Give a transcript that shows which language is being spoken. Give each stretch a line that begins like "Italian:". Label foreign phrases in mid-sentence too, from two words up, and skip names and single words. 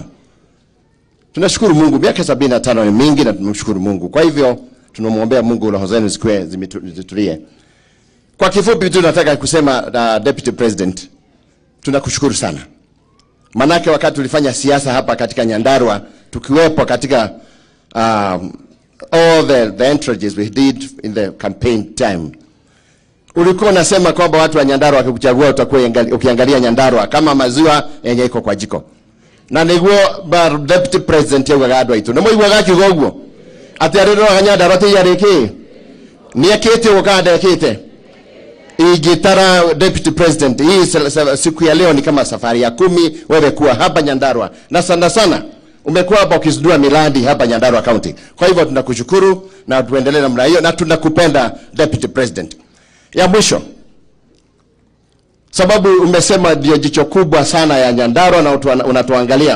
Swahili: Tunashukuru Mungu, miaka 75 ni mingi na tunamshukuru Mungu. Kwa hivyo tunamwombea Mungu roho zenu zitulie. Kwa kifupi tu nataka kusema Deputy President, tunakushukuru sana. Manake wakati tulifanya siasa hapa katika Nyandarua, tukiwepo katika
English: all the entries we did in the campaign time,
Swahili: ulikuwa unasema kwamba watu wa Nyandarua wakikuchagua utakuwa ukiangalia Nyandarua kama maziwa yenye iko kwa jiko.
Kikuyu: Na niguo Deputy President yugaga andũ aitũ. Nĩ mũiguaga kiugo ũguo? Atĩ arĩrwo Nyandarua tĩ yarĩkĩ? Nĩ ekĩte ũganda ekĩte. Igitara Deputy President,
Swahili: hii siku ya leo ni kama safari ya 10 wewe kuwa hapa Nyandarua. Na sana umekuwa hapa ukizindua miradi hapa Nyandarua County. Kwa hivyo tunakushukuru na tuendelee namna hiyo na tunakupenda Deputy President. Ya mwisho, sababu umesema ndio jicho kubwa sana ya Nyandarua na unatuangalia.